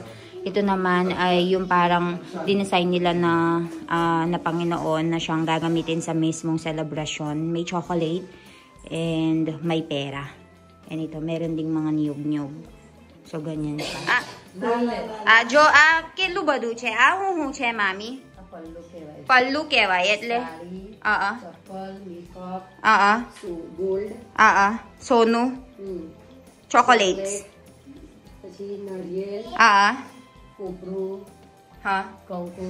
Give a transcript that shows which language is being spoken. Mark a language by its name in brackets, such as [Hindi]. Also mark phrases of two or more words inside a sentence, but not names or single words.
[Filipino] Ito naman ay yung parang dinesign nila na, na Panginoon na siyang gagamitin sa mismong celebration. May [English] chocolate and [Filipino] may pera. And ito, meron ding mga niyog-niyog. So, ganyan siya. Jo, [Gujarati] કેટલું બધું છે? હું છે, મામી? પલ્લુ કહેવાય એટલે ચપ્પલ, [English] makeup, gold, [Gujarati] સોનું, ચોકોલેટ્સ, પછી નારિયેલ, કોપરું, કંકુ.